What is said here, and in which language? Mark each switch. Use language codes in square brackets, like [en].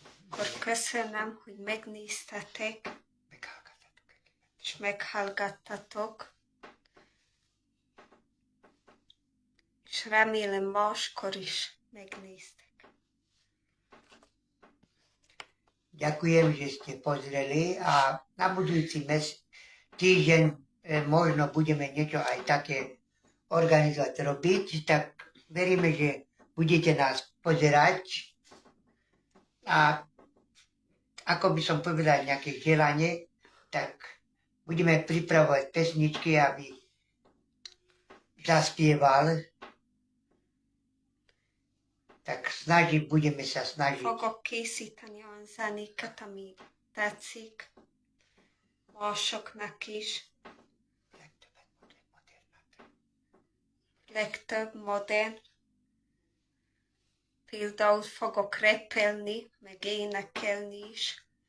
[hu] Akkor köszönöm, hogy megnéztetek, Meghallgattatok engem. és meghallgattatok. És remélem máskor is megnéztek. [sk] Ďakujem, že ste pozreli a na budúci týždeň možno budeme niečo aj také organizovať, robiť, tak veríme, že budete nás pozerať a ako by som povedal nejaké želanie, tak budeme pripravovať pesničky, aby zaspieval. Tak budeme sa snažiť. [hu] Fogok készíteni olyan zenéket, ami tetszik. Másoknak is. Legtöbb modern. Például fogok rappelni, meg énekelni is.